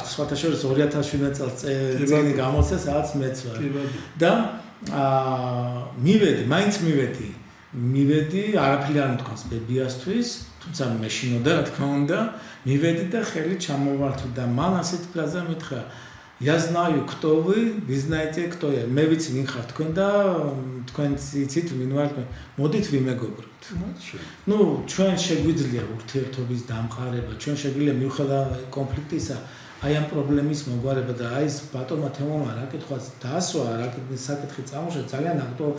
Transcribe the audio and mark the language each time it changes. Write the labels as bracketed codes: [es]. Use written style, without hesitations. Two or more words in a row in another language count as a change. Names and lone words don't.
[ka] სხვათა შორის 2007 წელს წელი გამოცეს, რაც მეც ვარ. და მაინც მივედი, არაფერი არ მთქვენს ბებიასთვის, თუმცა მეშინოდა, რა თქმა უნდა, მივედი და ხელი ჩამოვართვი და მან ასეთ ფრაზა მითხრა, [ru] Я знаю, кто вы знаете, кто я. [ka] მე ვიცი ვინ ხართ თქვენ და თქვენ იცით ვინ ვარ. მოდით ვიმეგობრებთ. Ну, ჩვენ შეგვიძლია ურთიერთობის დამყარება, ჩვენ შეგვიძლია მიუხედავად კონფლიქტისა, აი ამ პრობლემის მოგვარება და აი ეს ბატონმა თემომა რა კითხვაც დაასვა, რა საკითხი წამოშვა ძალიან აქტუალური.